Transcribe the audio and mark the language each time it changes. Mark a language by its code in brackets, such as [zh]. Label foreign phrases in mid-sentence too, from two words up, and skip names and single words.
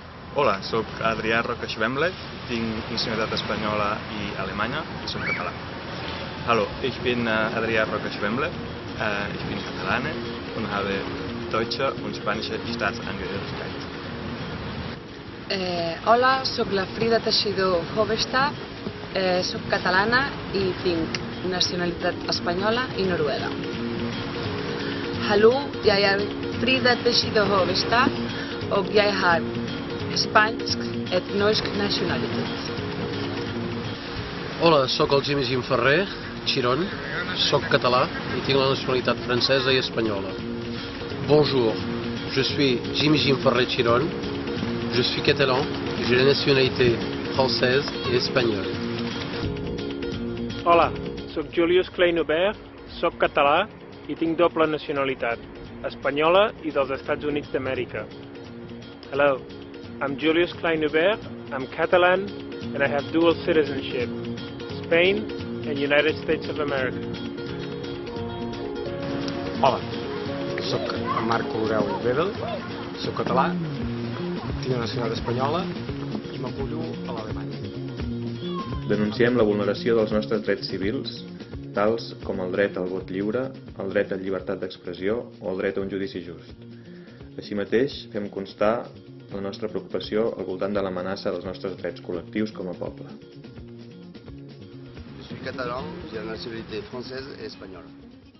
[ca] Hola, sóc Adrià Roca Schwemble, tinc nacionalitat espanyola i alemanya i soc català. [de] Hallo, ich bin Adrià Roca Schwemble, ich bin Katalane und habe deutsche und spanische Staatsangehörigkeit. [ca] Hola, sóc la Frida Teixidor Hovestad, sóc catalana i tinc nacionalitat espanyola i noruega. [no] Hallo, jeg Frida Teixidor Hovestad og jeg har spansk et norsk nacionalitat. [ca] Hola, sóc el Jim Ferrer, Chiron, sóc català i tinc la nacionalitat francesa i espanyola. [fr] Bonjour, je suis Jim Ferrer Chiron, je suis catalan, j'ai la nationalité française et espagnole. [ca] Hola, sóc Julius Klein-Hubert, sóc català i tinc doble nacionalitat, espanyola i dels Estats Units d'Amèrica. [en] Hello, I'm Julius Klein-Hubert, I'm Catalan, and I have dual citizenship, Spain and United States of America. [ca] Hola, soc Marco Grau Bedel, soc català, tinc la nacionalitat espanyola i m'acullo a l'Alemanya. Denunciem la vulneració dels nostres drets civils, tals com el dret al vot lliure, el dret a llibertat d'expressió o el dret a un judici just. Així mateix, fem constar la nostra preocupació al voltant de l'amenaça dels nostres drets col·lectius com a poble. [fr] Je suis catalan, j'ai la nationalité française et espagnole.